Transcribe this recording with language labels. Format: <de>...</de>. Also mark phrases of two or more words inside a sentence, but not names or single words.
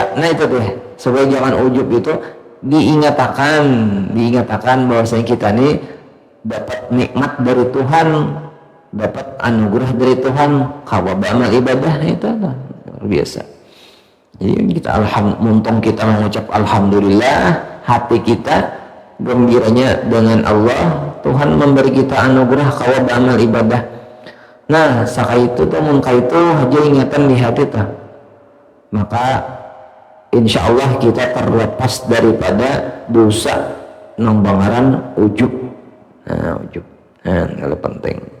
<bjn>Nah itu teh, supaya jangan ujub itu diingatakan bahwasanya kita ini dapat nikmat dari Tuhan, dapat anugerah dari Tuhan, kawaba amal ibadah itu luar biasa. Jadi kita muntong kita mengucap alhamdulillah, hati kita gembiranya dengan Allah, Tuhan memberi kita anugerah kawaba amal ibadah. Nah sakaitu tuh mun kaitu aja ingatan di hati tuh, maka</bjn> <ar>insya Allah</ar> <bjn>kita terlepas daripada dosa nang bangaran ujub. Nah ujub, nah penting.</bjn>